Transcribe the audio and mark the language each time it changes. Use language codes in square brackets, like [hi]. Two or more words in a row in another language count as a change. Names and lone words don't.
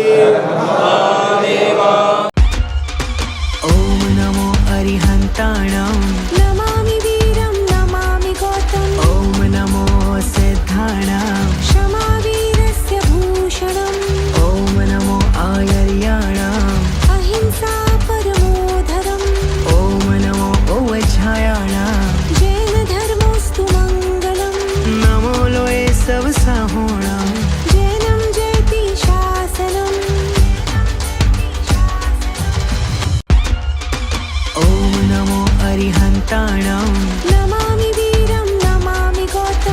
[pra] ஓம் நமோ அரிஹந்தாணம் [sa] நமாமி வீரம் நமாமி கௌதம். [pra] ஓம் நமோ சித்தாணம் [sa] க்ஷமா வீரஸ்ய பூஷணம். [pra] ஓம் நமோ ஆயர்யாணம் [sa] அஹிம்சா பரமோ தரம். [pra] ஓம் நமோ ஓவச்சாயாணம் [sa] ஜैन धर्मोस्तु मंगलम. [pra] नमो लोये सब साहोणम [sa] जैनम जयति शासनम. [pra] ओम नमो अरिहंताणम [sa] नमामि वीरं नमामि गौतम.